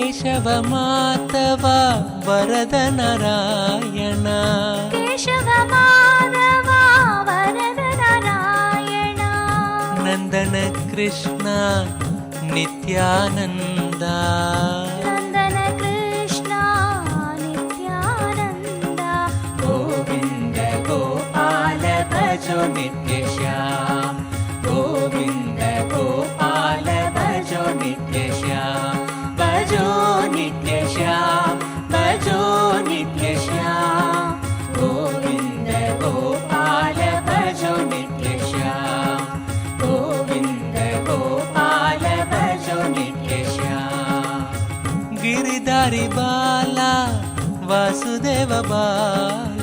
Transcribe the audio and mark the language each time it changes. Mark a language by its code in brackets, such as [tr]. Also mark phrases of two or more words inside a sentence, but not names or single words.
[sa] ಕೇಶವ ಮಾಧವ ವರದ ನಾರಾಯಣ ಕೇಶವ ಮಾಧವ ವರದ ನಾರಾಯಣ ನಂದನ ಕೃಷ್ಣ ನಿತ್ಯಾನಂದ ನಂದನ ಕೃಷ್ಣ ನಿತ್ಯಾನಂದ [hi] गोविंद गोपाल भजो नित्य श्याम गोविंद गोपाल भजो नित्य श्याम भजो नित्य श्याम भजो नित्य श्याम गोविंद गोपाल भजो नित्य श्याम गोविंद गोपाल भजो नित्य श्याम गिरिधारी बाल वासुदेव बाल